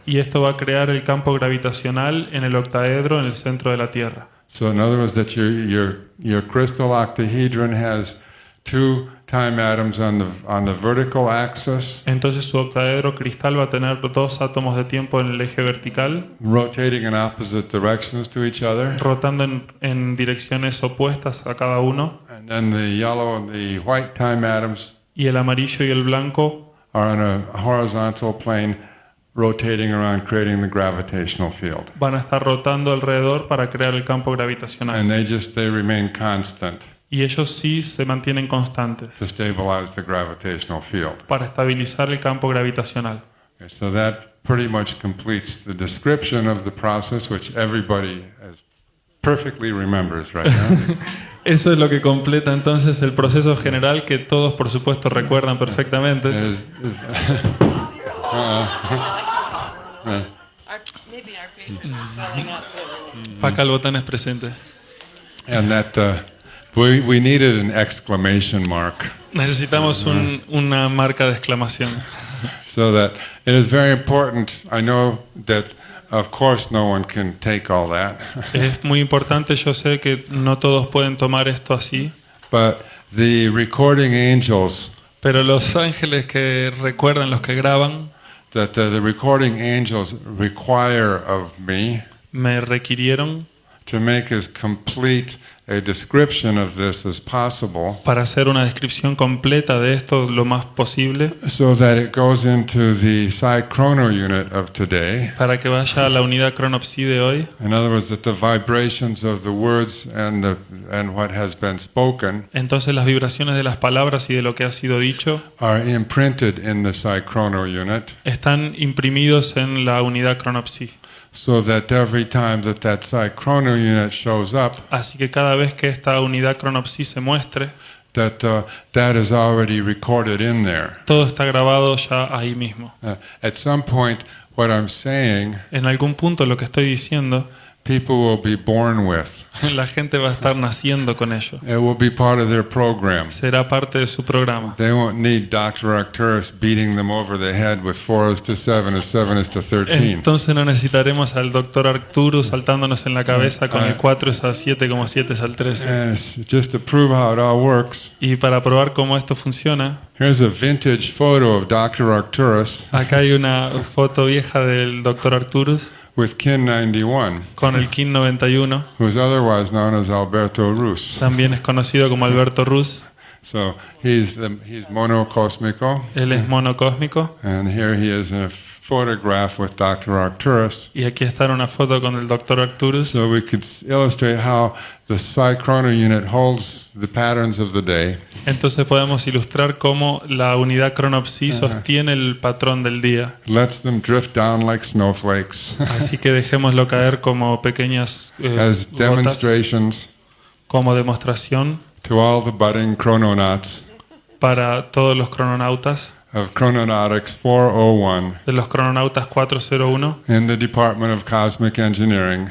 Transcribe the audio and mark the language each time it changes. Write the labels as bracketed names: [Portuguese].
[Spanish] Y esto va a crear el campo gravitacional en el octaedro en el centro de la Tierra. [English] So in other words, that your crystal octahedron has two time atoms on the vertical axis, [Spanish] Entonces su octaedro cristal va a tener dos átomos de tiempo en el eje vertical, [English] rotating in opposite directions to each other, [Spanish] rotando en direcciones opuestas a cada uno, [English] and then the yellow and the white time atoms [Spanish] y el amarillo y el blanco [English] are on a horizontal plane, rotating around, creating the gravitational field. [Spanish] van a estar rotando alrededor para crear el campo gravitacional. [English] And they remain constant [Spanish] Y ellos sí se mantienen constantes [English] to stabilize the gravitational field. [Spanish] para estabilizar el campo gravitacional. [English] Okay, so that pretty much completes the description of the process, which everybody perfectly remembers right now. [Spanish] Eso es lo que completa entonces el proceso general, que todos por supuesto recuerdan perfectamente. [English] Maybe our patron is spelling up there. [Spanish] Paca Albotán es presente. [English] And that we needed an exclamation mark, [Spanish] Necesitamos una marca de exclamación. [English] so that it is very important. I know that, of course, no one can take all that, [Spanish] Es muy importante, yo sé que no todos pueden tomar esto así, [English] but the recording angels, [Spanish] pero los ángeles que recuerdan, los que graban, [English] that the recording angels require of me [Spanish] me requirieron [English] to make as complete a description of this as possible, [Spanish] para hacer una descripción completa de esto lo más posible, [English] so that it goes into the psi chrono unit of today. [Spanish] para que vaya a la unidad cronopsi de hoy. [English] In other words, that the vibrations of the words and what has been spoken [Spanish] Entonces las vibraciones de las palabras y de lo que ha sido dicho [English] are imprinted in the psi chrono unit, [Spanish] están imprimidos en la unidad cronopsi. [English] so that every time that psi chrono unit shows up, [Spanish] Así que cada vez que esta unidad cronopsi se muestre, [English] that is already recorded in there. [Spanish] todo está grabado ya ahí mismo. [English] At some point, what I'm saying, [Spanish] En algún punto lo que estoy diciendo, [English] people will be born with. [Spanish] la gente va a estar naciendo con ello. [English] It will be part of their program. [Spanish] Será parte de su programa. [English] They won't need Dr. Arcturus beating them over the head with 4:7 as 7:13. [Spanish] Entonces no necesitaremos al doctor Arcturus saltándonos en la cabeza con el 4 es a 7 como 7 es al 13. [English] And it's just to prove how it all works. [Spanish] Y para probar cómo esto funciona, [English] Here's a vintage photo of Dr. Arcturus [Spanish] acá hay una foto vieja del doctor Arcturus [English] with Kin 91, [Spanish] con el Kin 91, [English] who's otherwise known as Alberto Rus. [Spanish] también es conocido como Alberto Rus. [English] So he's monocosmico, [Spanish] Él es monocósmico. [English] and here he is in a photograph with Dr. Arcturus. [Spanish] Y aquí está una foto con el doctor Arcturus. [English] So we could illustrate how the psi chrono unit holds the patterns of the day, [Spanish] Entonces podemos ilustrar cómo la unidad cronopsi sostiene el patrón del día. [English] lets them drift down like snowflakes [Spanish] Así que dejémoslo caer como pequeñas [English] as [Spanish] gotas, [English] demonstrations [Spanish] como demostración [English] to all the budding chrononauts [Spanish] para todos los crononautas [English] of Chrononautics 401 [Spanish] de los crononautas 401 [English] in the Department of Cosmic Engineering